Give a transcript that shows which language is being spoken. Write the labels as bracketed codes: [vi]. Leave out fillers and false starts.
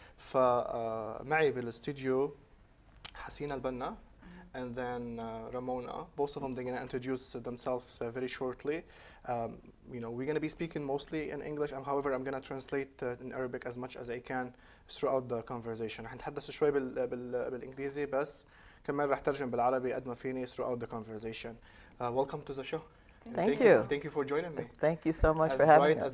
[ar] فمعي بالاستوديو حسين البنى [en] and then [ar] Ramona. [en] Both of them, they're going to introduce themselves very shortly. You know, we're going to be speaking mostly in English. However, I'm going to translate in Arabic as much as I can throughout the conversation. [ar] رح نتحدث شوي بالإنجليزي بس كمان رح ترجم بالعربي قد ما فيني [en] throughout the conversation. Welcome to the show. Thank you. Thank you for joining me. Thank you so much for having us.